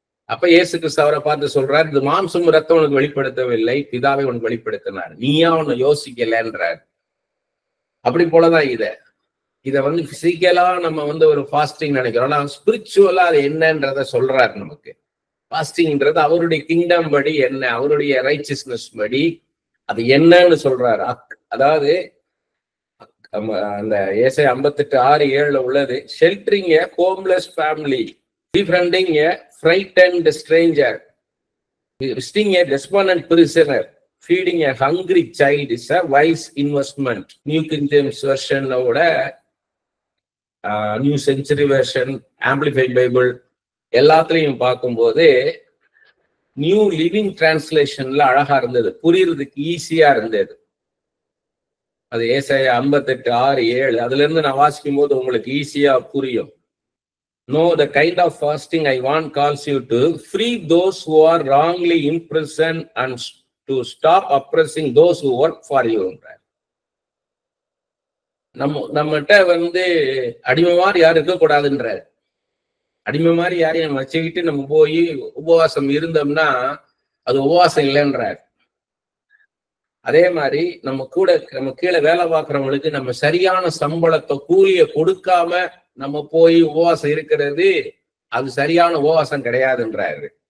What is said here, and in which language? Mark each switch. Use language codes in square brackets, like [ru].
[ta] அப்ப இயேசு கிறிஸ்து அவரை பார்த்து சொல்றாரு, இது மாம்சம் ரத்தம் உனக்கு வெளிப்படுத்தவில்லை, பிதாவை உனக்கு வெளிப்படுத்தினார், நீயா உன்னை யோசிக்கலன்றார். அப்படி போலதான் இதை பிசிக்கலா நம்ம ஒரு ஃபாஸ்டிங் நினைக்கிறோம். ஆனா ஸ்பிரிச்சுவலா அது என்னன்றத சொல்றாரு நமக்கு. ஃபாஸ்டிங்ன்றது அவருடைய கிங்டம் படி என்ன, அவருடைய ரைச்சியஸ்னஸ் படி அது என்னன்னு சொல்றாரு. அதாவது அந்த ஏசாயா 58:6-7 உள்ளது, [en] Sheltering a homeless family, befriending a frightened stranger, visiting a despondent prisoner, feeding a hungry child is a wise investment. [ta] New king James வெர்ஷனோட, new century version, amplified Bible எல்லாத்துலயும் பார்க்கும்போது நியூ லிவிங் டிரான்ஸ்லேஷன்ல அழகா இருந்தது, புரியறதுக்கு ஈஸியா இருந்தது. அது ஏசாயா 58:6-7. அதுல இருந்து நான் வாசிக்கும் போது உங்களுக்கு ஈஸியா புரியும். [en] No, the kind of fasting I want calls you to free those who are wrongly imprisoned and to stop oppressing those who work for you. [ta] நம்மகிட்ட அடிமை மாதிரி யாரும் இருக்கக்கூடாதுன்றார். அடிமை மாதிரி யாரையும் வச்சுக்கிட்டு நம்ம போய் உபவாசம் இருந்தோம்னா அது உபவாசம் இல்லைன்றார். அதே மாதிரி நம்ம கீழே வேலை பார்க்கறவங்களுக்கு நம்ம சரியான சம்பளத்தை கூலிய கொடுக்காம நம்ம போய் உபவாசம் இருக்கிறது அது சரியான உபவாசம் கிடையாதுன்றாரு.